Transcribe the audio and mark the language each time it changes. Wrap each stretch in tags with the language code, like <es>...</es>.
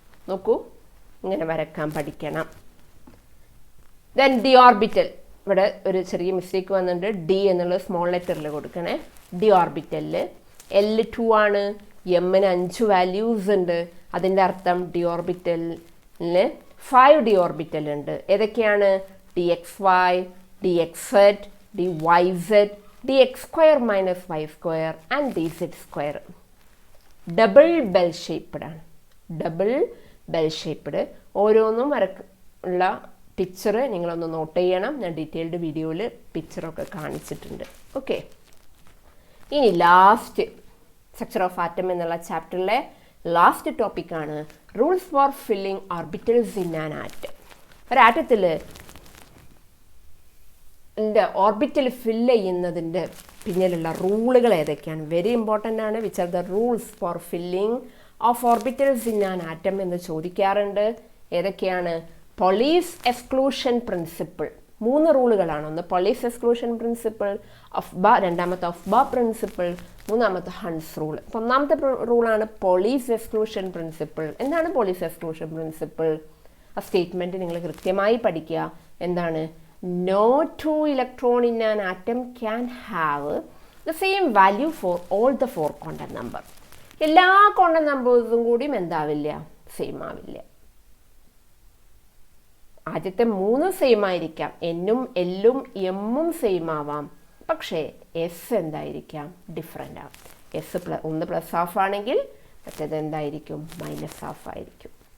<ml>നോക്കൂ, ഇങ്ങനെ വരക്കാൻ പഠിക്കണം. Then D orbital. ഇവിടെ ഒരു ചെറിയ മിസ്റ്റേക്ക് വന്നിട്ടുണ്ട്. ഡി എന്നുള്ളത് സ്മോൾ ലെറ്ററിൽ കൊടുക്കണേ. ഡി ഓർബിറ്റലിൽ L 2 ആണ്. എമ്മിന് 5 വാല്യൂസ് ഉണ്ട്. അതിൻ്റെ അർത്ഥം ഡി ഓർബിറ്റലിൽ 5 ഡി ഓർബിറ്റൽ ഉണ്ട്. ഏതൊക്കെയാണ്? DXY, DXZ, DYZ, DX² - Y² and DZ². Double bell shaped ആണ്. Double bell shaped. ഓരോന്നും ഉള്ള പിക്ചർ നിങ്ങളൊന്ന് നോട്ട് ചെയ്യണം. ഞാൻ ഡീറ്റെയിൽഡ് വീഡിയോയിൽ പിക്ചറൊക്കെ കാണിച്ചിട്ടുണ്ട്. ഓക്കെ. ഇനി ലാസ്റ്റ് സ്ട്രക്ചർ ഓഫ് ആറ്റം എന്നുള്ള ചാപ്റ്ററിലെ ലാസ്റ്റ് ടോപ്പിക്കാണ്</ml> <en>Rules for filling orbitals in an atom.</en> <ml>ഒരാറ്റത്തിൽ orbital fill ചെയ്യുന്നതിൻ്റെ പിന്നിലുള്ള റൂളുകൾ ഏതൊക്കെയാണ്? വെരി ഇമ്പോർട്ടൻ്റ് ആണ്.</ml> <en>which are the rules for filling of orbitals in an atom</en> <ml>എന്ന് ചോദിക്കാറുണ്ട്. ഏതൊക്കെയാണ്? Pauli's exclusion principle. 3 റൂളുകളാണ്. ഒന്ന് പോളീസ് എക്സ്ക്ലൂഷൻ പ്രിൻസിപ്പിൾ, രണ്ടാമത്തെ ഓഫ് ബാർ പ്രിൻസിപ്പിൾ, മൂന്നാമത്തെ ഹൺസ് റൂൾ. ഒന്നാമത്തെ റൂളാണ് പോളീസ് എക്സ്ക്ലൂഷൻ പ്രിൻസിപ്പിൾ. എന്താണ് പോളീസ് എക്സ്ക്ലൂഷൻ പ്രിൻസിപ്പിൾ? ആ സ്റ്റേറ്റ്മെൻറ്റ് നിങ്ങൾ കൃത്യമായി പഠിക്കുക. എന്താണ്?</ml> <en>No two electron in an atom can have the same value for all the 4 quantum number.</en> <ml>എല്ലാ ക്വാണ്ടം നമ്പേഴ്സും കൂടിയും എന്താവില്ല? സെയിം ആവില്ല. ആദ്യത്തെ 3 സെയിം ആയിരിക്കാം. എന്നും എല്ലും എമ്മും സെയിം ആവാം. പക്ഷേ എസ് എന്തായിരിക്കാം? ഡിഫറെൻ്റ് ആവും. ഒന്ന് പ്ലസ് ഹാഫ് ആണെങ്കിൽ മറ്റേത് എന്തായിരിക്കും? മൈനസ് ഹാഫ് ആയിരിക്കും.</ml>